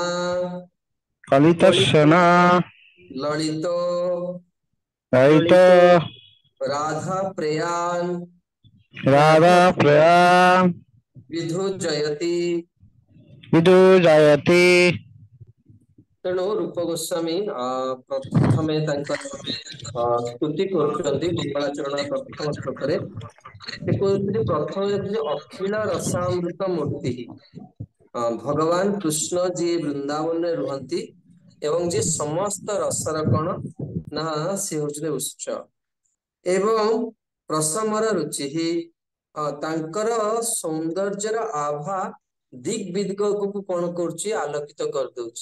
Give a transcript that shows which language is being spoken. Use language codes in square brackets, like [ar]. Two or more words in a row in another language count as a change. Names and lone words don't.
[sa] कलित सेना ललितो ललित राधा प्रियान राधा प्रिया विधु जयति विदु जयति [or] ତେଣୁ ରୂପ ଗୋସ୍ୱାମୀ ପ୍ରଥମେ ତାଙ୍କର ସ୍ତୁତି କରୁଛନ୍ତି ମଙ୍ଗଳାଚରଣ ପ୍ରଥମ ଶ୍ଲୋକରେ। ସେ କହୁଛନ୍ତି ପ୍ରଥମେ ଯେ ଅଖିଳ ରସାମୃତ ମୂର୍ତ୍ତି ଭଗବାନ କୃଷ୍ଣ ଯିଏ ବୃନ୍ଦାବନରେ ରୁହନ୍ତି ଏବଂ ଯିଏ ସମସ୍ତ ରସର କଣ ନା ସେ ହଉଛନ୍ତି ଉତ୍ସ ଏବଂ ପ୍ରସମର ରୁଚି ତାଙ୍କର ସୌନ୍ଦର୍ଯ୍ୟର ଆଭା ଦିକ୍ ବିଦିକକୁ କଣ କରୁଛି ଆଲୋକିତ କରିଦଉଛି।